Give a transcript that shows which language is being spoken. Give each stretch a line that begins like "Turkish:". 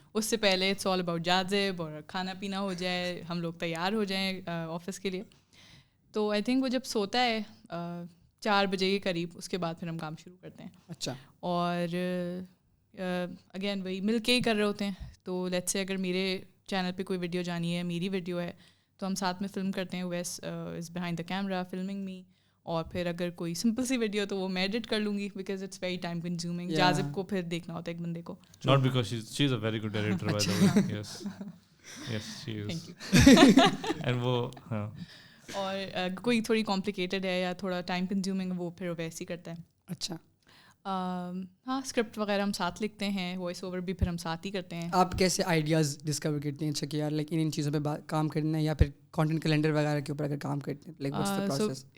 Urdu: اس سے پہلے
English: it's all about
Urdu: جاذب, اور کھانا پینا ہو جائے, ہم لوگ تیار ہو جائیں آفس کے لیے. تو
English: I think
Urdu: وہ جب سوتا ہے 4 بجے کے قریب, اس کے بعد پھر ہم کام شروع کرتے ہیں. اچھا. اور اگین وہی مل کے ہی کر رہے ہوتے ہیں. تو لیٹس سے اگر میرے چینل پہ کوئی ویڈیو جانی ہے, میری ویڈیو ہے, تو ہم ساتھ میں فلم کرتے ہیں.
English: Was is behind the camera filming me.
Urdu: اور پھر اگر کوئی سمپل سی ویڈیو تو وہ میں ایڈٹ کر لوں گی, because
English: It's very time consuming.
Urdu: جاذب کو پھر دیکھنا ہوتا ہے ایک بندے کو.
English: Not because she is a very good editor by the way. Yes yes she is. And وہ ہاں,
Urdu: اور کوئی تھوڑی کمپلیکیٹڈ ہے یا تھوڑا ٹائم کنزیومنگ, وہ پھر ویسے ہی کرتا ہے. اچھا. ہاں اسکرپٹ وغیرہ ہم ساتھ لکھتے ہیں, وائس اوور بھی پھر ہم ساتھ ہی کرتے ہیں. آپ کیسے آئیڈیاز ڈسکور کرتے ہیں اچھا کہ یار لائک ان چیزوں پہ کام کرنا ہے, یا پھر کانٹینٹ کیلنڈر وغیرہ کے اوپر اگر کام کرتے ہیں,
English: Like what's the process?